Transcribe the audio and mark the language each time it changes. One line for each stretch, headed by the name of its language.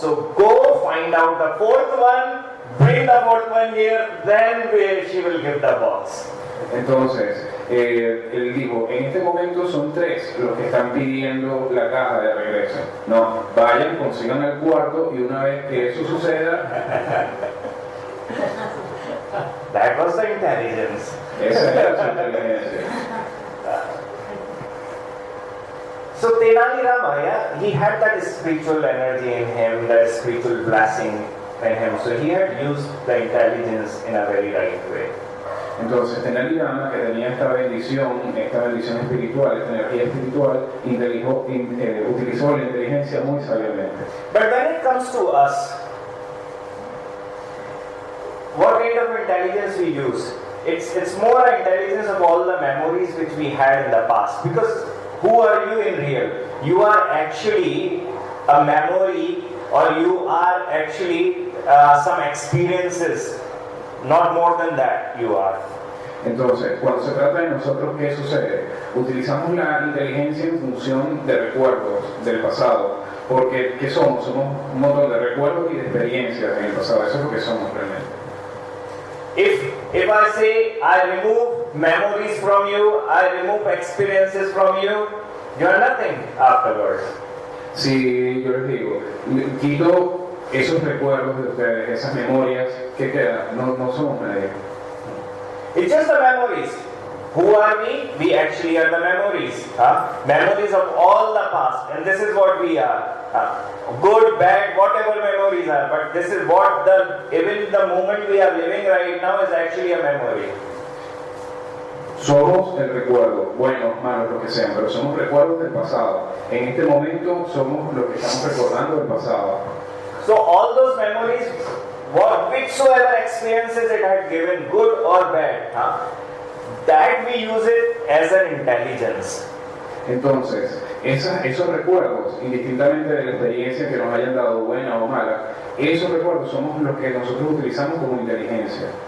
English: So go find out the 4th one, bring the 4th one here, then she will give the box.
Spanish: Entonces, él dijo, en este momento son 3 los que están pidiendo la caja de regreso. No, vayan, consigan el cuarto y una vez que eso suceda...
English: That was the intelligence.
Spanish: Esa era su inteligencia.
English: So Temario, he had that spiritual energy in him, that spiritual blessing in him. So he had used the intelligence in a very right way.
Spanish: Entonces, Temario, que tenía esta bendición espiritual, esta energía espiritual, utilizó la inteligencia muy sabiamente.
English: But when it comes to us, what kind of intelligence we use? It's more intelligence of all the memories which we had in the past. Because who are you in real? You are actually a memory, or you are actually some experiences. Not more than that you are.
Spanish: Entonces, cuando se trata de nosotros, ¿qué sucede? Utilizamos la inteligencia en función de recuerdos del pasado. Porque, ¿qué somos? Somos un montón de recuerdos y de experiencias en el pasado. Eso es lo que somos realmente.
English: If I say I remove memories from you, I remove experiences from you, you are nothing afterwards.
Spanish: Si yo les digo, quito esos recuerdos de ustedes, esas memorias, ¿qué queda? No somos nadie.
English: It's just the memories. Who are we? We actually are the memories. Memories of all the past. And this is what we are. Good, bad, whatever memories are. But this is what even the moment we are living right now is actually a memory.
Spanish: Somos el recuerdo, buenos, malos, lo que sean, pero somos recuerdos del pasado. En este momento somos lo que estamos recordando del pasado.
English: So all those memories, whichsoever experiences it had given, good or bad, that we use it as an intelligence.
Spanish: Entonces, esos recuerdos, indistintamente de la experiencia que nos hayan dado, buena o mala, esos recuerdos somos los que nosotros utilizamos como inteligencia.